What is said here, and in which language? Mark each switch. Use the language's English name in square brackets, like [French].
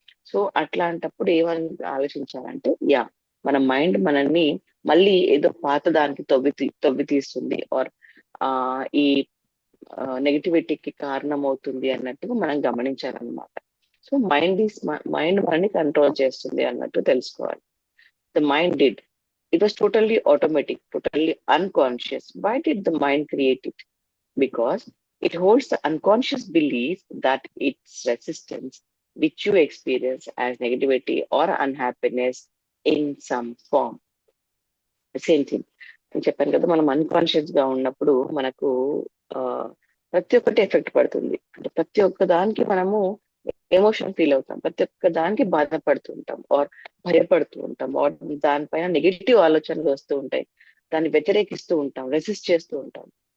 [Telugu] So అట్లాంటప్పుడు ఏమని ఆలోచించాలంటే, మన మైండ్ మనల్ని మళ్ళీ ఏదో పాత దానికి తవ్వి తీస్తుంది, ఆర్ ఈ నెగిటివిటీకి కారణం అవుతుంది అన్నట్టుగా మనం గమనించాలన్నమాట. సో మైండ్ మనని కంట్రోల్ చేస్తుంది అన్నట్టు తెలుసుకోవాలి. [English] The mind did, it was totally automatic, totally unconscious. Why did the mind create it? Because it holds the unconscious belief that its resistance, which you experience as negativity or unhappiness in some form. [Telugu] Same thing నేను చెప్పాను కదా, మనం unconscious గా ఉన్నప్పుడు మనకు ఆ, ప్రతి ఒక్కటి ఎఫెక్ట్ పడుతుంది. అంటే ప్రతి ఒక్క దానికి మనము ఎమోషన్ ఫీల్ అవుతాం, ప్రతి ఒక్క దానికి బాధపడుతూ ఉంటాం, ఆర్ భయపడుతూ ఉంటాం, ఆర్ దానిపైన నెగిటివ్ ఆలోచనలు వస్తూ ఉంటాయి, దాన్ని వ్యతిరేకిస్తూ ఉంటాం, రెసిస్ట్ చేస్తూ ఉంటాం.